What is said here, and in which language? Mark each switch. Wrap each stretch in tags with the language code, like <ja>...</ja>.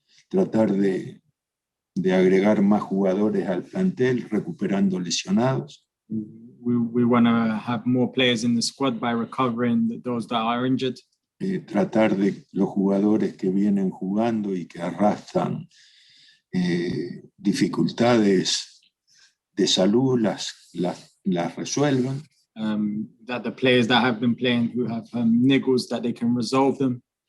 <es>Tratar de agregar más jugadores al plantel, recuperando lesionados.</es> <en>We want to have more players in the squad by recovering those that are injured.</en> <es>Tratar de los jugadores que vienen jugando y que arrastran dificultades de salud las resuelvan.</es> <en>That the players that have been playing who have niggles, that they can resolve them.</en>